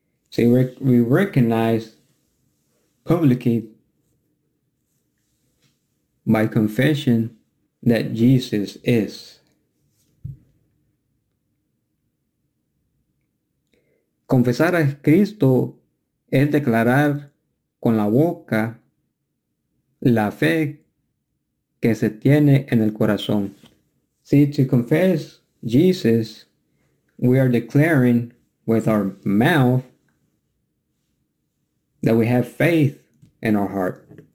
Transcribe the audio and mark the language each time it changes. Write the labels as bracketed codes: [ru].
[en] See, we recognize publicly by confession that Jesus is. [es] Confesar a Cristo es declarar con la boca la fe que se tiene en el corazón. [en] See, to confess Jesus, we are declaring with our mouth that we have faith in our heart.